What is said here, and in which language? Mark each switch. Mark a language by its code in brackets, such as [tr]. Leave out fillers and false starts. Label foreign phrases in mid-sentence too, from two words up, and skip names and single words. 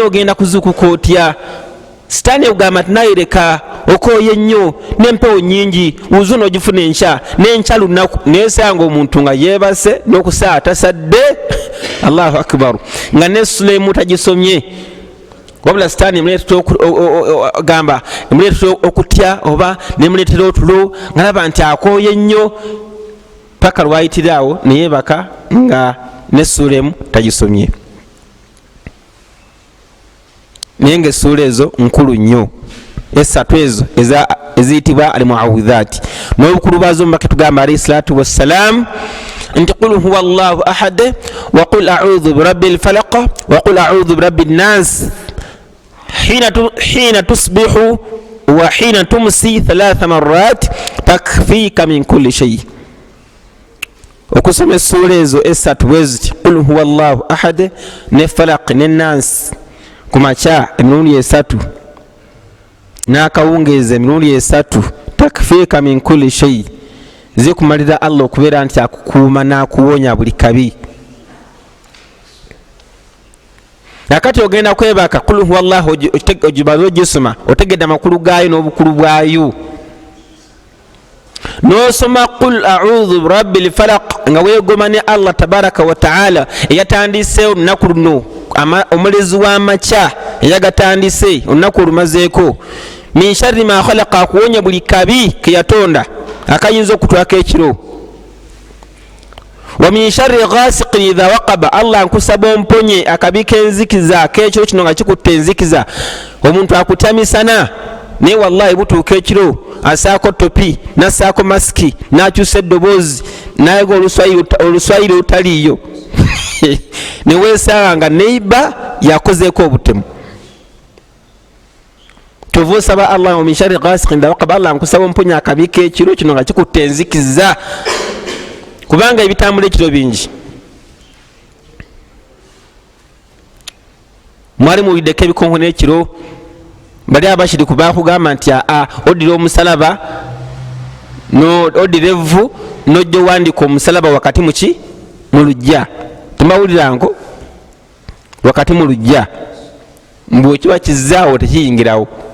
[lg] ogenda kuzuukuka otya sitaani ekugamba nti naye leka okooye nnyo n'empewo nnyingi wuzu n'ogifuna enkya n'enkya lunaku neesanga omuntu nga yeebase n'okusaa tasadde [ar] الله أكبر [lg] nga n'essula emu tagisomye wabula sitaani emuleetera emuleetera okutya oba nemuleetera otulo nga laba nti akooye nnyo paka lwayitiraawo neyeebaka nga n'essula emu tagisomye naye ng'essuula ezo nkulu nnyo esatu ezo eziyitibwa almuawidhaati n'obukulu bwazo mubaka tugamba [ar] عليه الصلاة والسلام [lg] nti [ar] قل هو الله أحد وقل أعوذ برب الفلق وقل أعوذ برب الناس حين تصبح وحين تمسي 3 مرات تكفيك من كل شيء [lg] okusoma essuula ezo esatu bweziti [ar] قل هو الله أحد [lg] ne falaq ne nas ku makya emirundi 3 n'akawungeeza emirundi 3 [ar] تكفيك من كل شيء [lg] zikumalira Allah okubeera nti akukuuma n'akuwonya buli kabi nakati ogenda kwebaka [ar] قل هو الله [lg] ogibaze ogisoma otegedde amakulu gaayo n'obukulu bwayo n'osoma [ar] قل أعوذ برب الفلق [lg] nga weegoma ne [ar] الله تبارك وتعالى [lg] eyatandise olunaku luno omulezi w'amakya eyagatandise olunaku olumazeeko [ar] من شر ما خلق [lg] akuwonya buli kabi ke yatonda akayinza okutwako ekiro [ar] ومن شر غاسق إذا وقب [lg] Allah nkusaba omponye akabi k'enzikiza ak'ekiro kino nga kikutte enzikiza omuntu akutamisana naye wallahi butuuka ekiro asaako topi nasaako masiki n'akyusa eddoboozi nayiga oluswayiri otaliiyo neweesanga nga neiba yakozeeko obutemu tova osaba [ar] الله ومن شر غاسق إذا وقب [lg] Allah nkusaba omponye akabi k'ekiro kino nga kikutte enzikiza kubanga ebitambula ekiro bingi mwali muwuliddeko ebikonko n'ekiro bali abashiriku bakugamba nti oddira omusalaba oddira evvu n'ojja owandika omusalaba wakati mu lujja temawulirango wakati mu lujja mbwe kiba kizzaawo tekiyingirawo